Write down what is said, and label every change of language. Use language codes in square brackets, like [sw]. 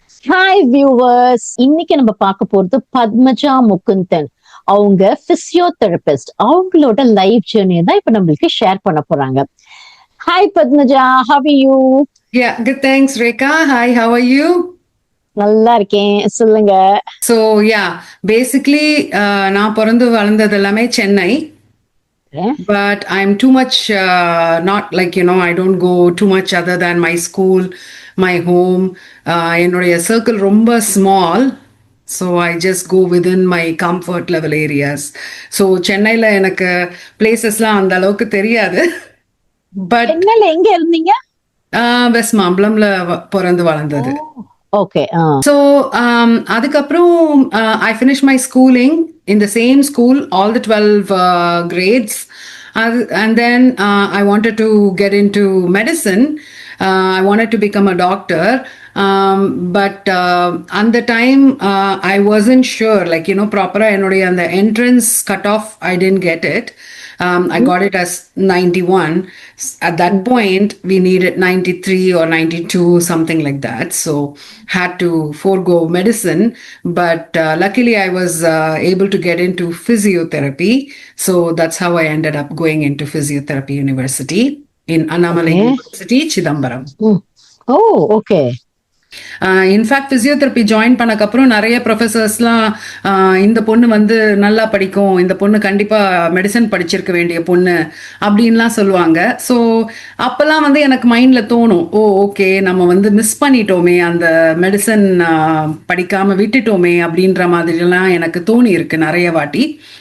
[ta] Hi viewers, இன்னைக்கு நம்ம பார்க்க போறது பத்மஜா முகுந்தன். அவங்க பிசியோதெரபிஸ்ட். அவங்களோட லைஃப் ஜேர்னி தான் இப்ப நம்மளுக்கு ஷேர் பண்ண போறாங்க. [en] Hi Padmaja, how are you? Yeah, good. Thanks, Rekha. Hi, how are you? [ta] நல்லா இருக்கேன், சொல்லுங்க. So, yeah, basically, நான் பிறந்து வளர்ந்தது எல்லாமே Chennai. [en] But I'm too much, not like, I don't go too much other than my school, my home. [ta] என்னுடைய circle ரொம்ப small. [en] So I just go within my comfort level areas. [ta] So சென்னையில் எனக்கு பிளேசஸ்லாம் அந்த அளவுக்கு தெரியாது. [en] but [ta] சென்னையில எங்க இருந்தீங்க? வெஸ்ட் மாம்பலம்ல பிறந்து வளர்ந்தது. [en] Okay. So, [ta] அதுக்கப்புறம் [en] I finished my schooling in the same school, all the 12 grades. And then I wanted to get into medicine. I wanted to become a doctor. But at the time, I wasn't sure, like, proper and the entrance cutoff, I didn't get it. I got it as 91. At that point, we needed 93 or 92, something like that. So, had to forego medicine. But luckily, I was able to get into physiotherapy. So, that's how I ended up going into Physiotherapy University in Annamalai University, Chidambaram. Oh, okay. [ta] In fact physiotherapy join பண்ணக்கப்புறம் நிறைய ப்ரொஃபஸர்ஸ்லாம் இந்த பொண்ணு வந்து நல்லா படிக்கும், இந்த பொண்ணு கண்டிப்பாக medicine படிச்சிருக்க வேண்டிய பொண்ணு அப்படின்லாம் சொல்லுவாங்க. ஸோ அப்போல்லாம் வந்து எனக்கு மைண்டில் தோணும், ஓகே நம்ம வந்து மிஸ் பண்ணிட்டோமே, அந்த மெடிசன் படிக்காமல் விட்டுட்டோமே அப்படின்ற மாதிரிலாம் எனக்கு தோணி இருக்கு நிறைய வாட்டி.